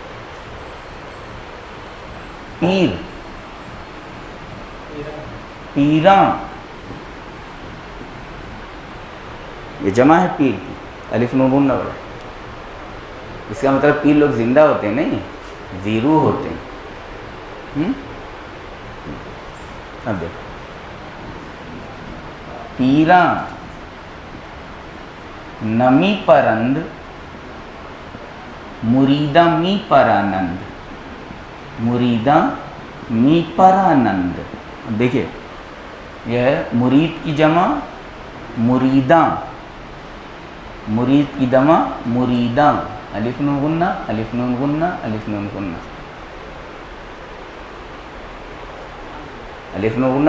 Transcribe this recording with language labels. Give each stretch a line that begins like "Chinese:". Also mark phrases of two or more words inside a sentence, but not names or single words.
Urdu: پیر، پیراں، یہ جمع ہے پیر کی، الف نون غنہ بڑھا۔ اس کا مطلب پیر لوگ زندہ ہوتے ہیں، نہیں زیرو ہوتے ہیں۔ اب دیکھ
Persian: پیراں نمی پرند، مریداں می پرانند، مریداں می پرانند۔
Urdu: اب دیکھیے یہ ہے مرید کی جمع مریداں، مرید کی جمع مریداں، الف نون غنہ، الف نون غنہ، الف نون غنہ، الف نون غنہ۔